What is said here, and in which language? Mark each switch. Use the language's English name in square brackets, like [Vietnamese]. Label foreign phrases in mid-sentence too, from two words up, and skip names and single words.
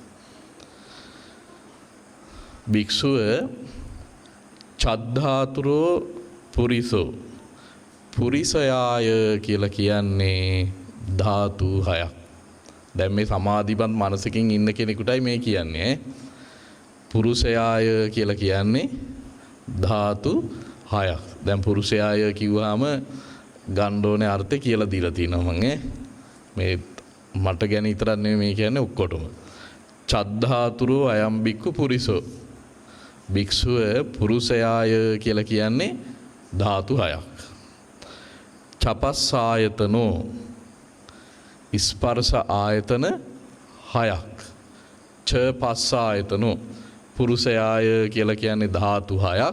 [Sinhala] භික්ෂුව [Pali] චද්ධාතුරෝ පුරිසෝ, [Sinhala] පුරිසයාය කියලා කියන්නේ ධාතු 6ක්. දැන් මේ සමාධිමත් මනසකින් ඉන්න කෙනෙකුටයි මේ කියන්නේ. පුරුෂයාය කියලා කියන්නේ ධාතු 6ක්. දැන් පුරුෂයාය කිව්වහම ගන්න ඕනේ අර්ථය කියලා දීලා තියෙනවා මම. මේ මට ගැන විතරක් නෙමෙයි මේ කියන්නේ ඔක්කොටම. [Pali] චද්ධාතුරෝ අයම් බික්ඛු පුරිසෝ. [Sinhala] භික්ෂුව පුරුෂයාය කියලා කියන්නේ ධාතු 6ක්. චපස්සායතනෝ ස්පර්ශ ආයතන 6ක්. [Pali] ච පස්සායතනෝ [Sinhala] පුරුෂයාය කියලා කියන්නේ ධාතු 6ක්.